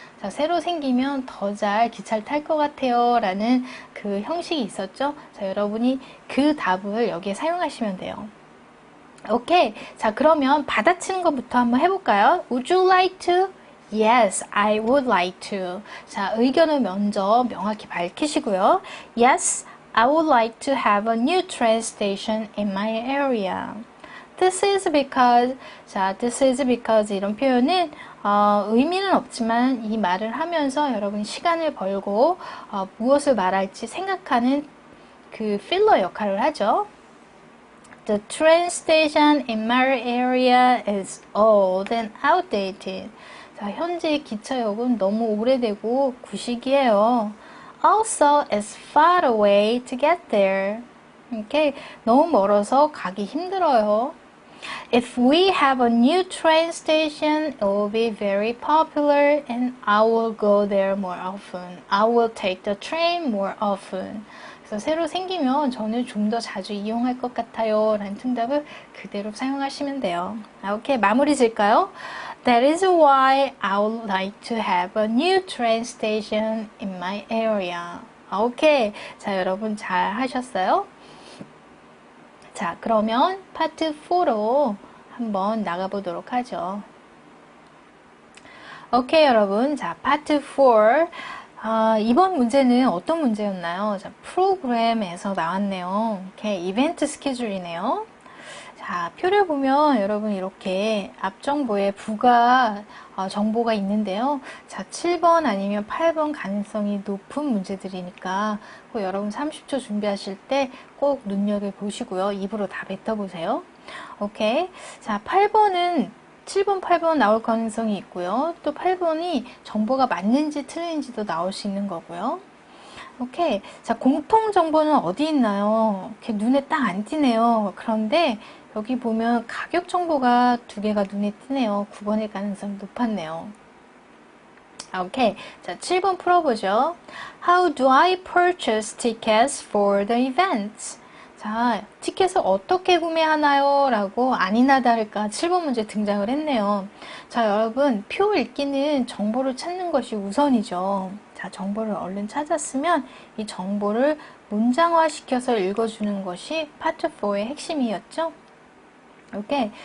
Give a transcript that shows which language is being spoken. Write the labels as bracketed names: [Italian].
[Korean] 자, 새로 생기면 더 잘 기차를 탈 것 같아요. 라는 그 형식이 있었죠. 자, 여러분이 그 답을 여기에 사용하시면 돼요. 오케이. 자, 그러면 받아치는 것부터 한번 해볼까요? [English] Would you like to? Yes, I would like to. [Korean] 자, 의견을 먼저 명확히 밝히시고요. [English] Yes, I would like to have a new train station in my area. This is because, [Korean] 자, this is because 이런 표현은 의미는 없지만 이 말을 하면서 여러분이 시간을 벌고 무엇을 말할지 생각하는 그 필러 역할을 하죠. [English] The train station in my area is old and outdated. [Korean] 자, 현재 기차역은 너무 오래되고 구식이에요. [English] Also, it's far away to get there. Okay? [Korean] 너무 멀어서 가기 힘들어요. [English] If we have a new train station, it will be very popular and I will go there more often. I will take the train more often. [Korean] 그래서 새로 생기면 저는 좀 더 자주 이용할 것 같아요. 라는 퉁답을 그대로 사용하시면 돼요. 오케이, 마무리 질까요? [English] That is why I would like to have a new train station in my area. [Korean] 오케이, 자, 여러분 잘 하셨어요? 자, 그러면 파트 4로 한번 나가보도록 하죠. 오케이, 여러분. 자, 파트 4. 이번 문제는 어떤 문제였나요? 자, 프로그램에서 나왔네요. 오케이, 이벤트 스케줄이네요. 자, 표를 보면 여러분 이렇게 앞정보에 부가 정보가 있는데요. 자, 7번 아니면 8번 가능성이 높은 문제들이니까 꼭 여러분 30초 준비하실 때 꼭 눈여겨보시고요. 입으로 다 뱉어보세요. 오케이. 자, 8번은 7번, 8번 나올 가능성이 있고요. 또 8번이 정보가 맞는지 틀린지도 나올 수 있는 거고요. 오케이. 자, 공통 정보는 어디 있나요? 이렇게 눈에 딱 안 띄네요. 그런데 여기 보면 가격 정보가 두 개가 눈에 띄네요. 9번일 가능성이 높았네요. 오케이. 자, 7번 풀어보죠. [English] How do I purchase tickets for the event? [Korean] 자, 티켓을 어떻게 구매하나요? 라고 아니나 다를까 7번 문제 등장을 했네요. 자, 여러분, 표 읽기는 정보를 찾는 것이 우선이죠. 자, 정보를 얼른 찾았으면 이 정보를 문장화시켜서 읽어주는 것이 파트 4의 핵심이었죠. 오케이.